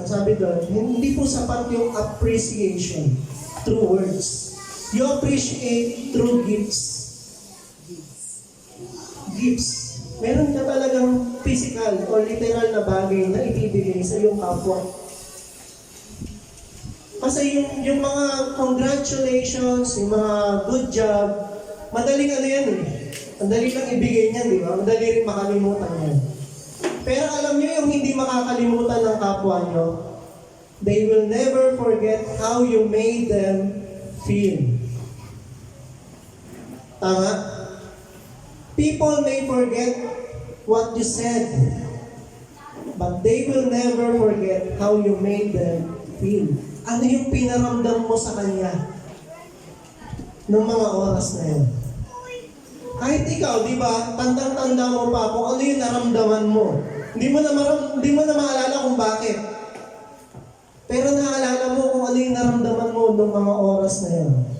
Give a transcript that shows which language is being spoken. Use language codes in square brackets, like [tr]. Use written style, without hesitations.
[tl] Sabi doon, hindi po sapat yung [en] appreciation through words. You appreciate through gifts. Gifts. [tl] Meron ka talagang physical o literal na bagay na ibibigay sa iyong kapwa. Kasi yung mga congratulations, yung mga good job, madaling ano yan eh. Madali lang ibigay niyan, di ba? Madali rin makalimutan yan. Pero alam niyo yung hindi makakalimutan ng kapwa niyo, [en] they will never forget how you made them feel. [tl] Tama? [en] People may forget what you said, but they will never forget how you made them feel. [tl] Ano yung pinaramdam mo sa kanya noong mga oras na yun? Kahit ikaw, di ba, tandang-tanda mo pa kung ano yung naramdaman mo. Hindi mo na maalala kung bakit. Pero naalala mo kung ano yung naramdaman mo noong mga oras na yun.